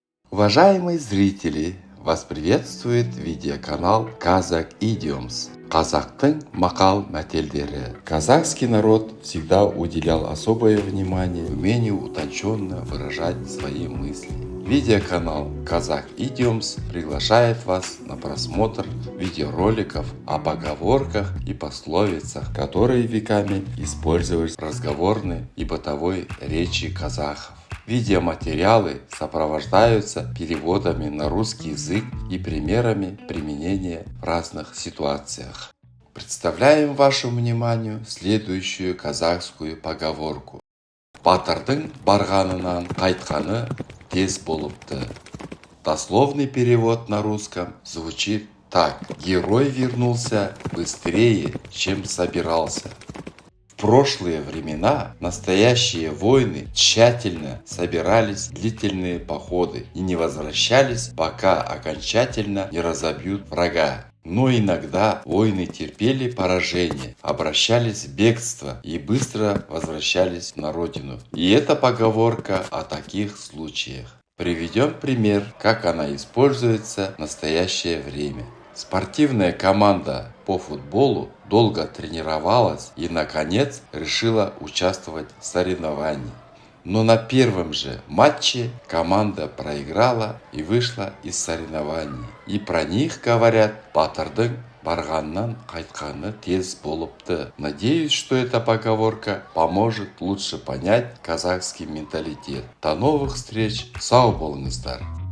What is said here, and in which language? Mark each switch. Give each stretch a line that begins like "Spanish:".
Russian: Уважаемые зрители, вас приветствует видеоканал Kazakh Idioms.
Kazakh: Казахтың мақал мәтелдері.
Russian: Казахский народ всегда уделял особое внимание умению утонченно выражать свои мысли. Видеоканал Kazakh Idioms приглашает вас на просмотр видеороликов о поговорках и пословицах, которые веками использовались в разговорной и бытовой речи казахов. Видеоматериалы сопровождаются переводами на русский язык и примерами применения в разных ситуациях. Представляем вашему вниманию следующую казахскую поговорку.
Kazakh: Батырдың барғанынан қайтқаны тез болыпты.
Russian: Дословный перевод на русском звучит так. Герой вернулся быстрее, чем собирался. В прошлые времена настоящие воины тщательно собирались в длительные походы и не возвращались, пока окончательно не разобьют врага. Но иногда воины терпели поражение, обращались в бегство и быстро возвращались на родину. И эта поговорка о таких случаях. Приведем пример, как она используется в настоящее время. Спортивная команда по футболу долго тренировалась и, наконец, решила участвовать в соревновании. Но на первом же матче команда проиграла и вышла из соревнований. И про них говорят
Kazakh: «Батырдың барғанынан қайтқаны тез болыпты».
Russian: Надеюсь, что эта поговорка поможет лучше понять казахский менталитет. До новых встреч,
Kazakh: сау болыңыздар!